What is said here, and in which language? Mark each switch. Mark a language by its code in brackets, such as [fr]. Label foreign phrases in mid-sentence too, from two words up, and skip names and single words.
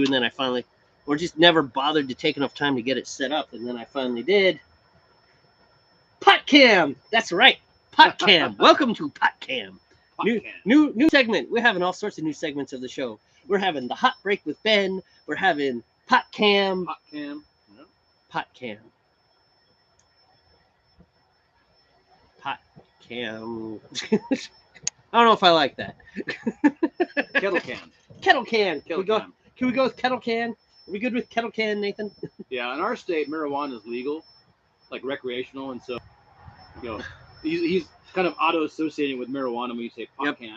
[en] And then I finally, or just never bothered to take enough time to get it set up. And then I finally did. Pot Cam. That's right. Pot Cam. Welcome to Pot Cam. New segment. We're having all sorts of new segments of the show. We're having the hot break with Ben. We're having Pot Cam. Pot Cam. No. Pot Cam. Pot Cam. I don't know if I like that. Kettle Can. Kettle Can. Kettle Can we go with Kettle Can? Are we good with Kettle Can, Nathan? Yeah, in our state, marijuana is legal, like recreational, and so, you know, he's kind of auto-associating with marijuana when you say pot can.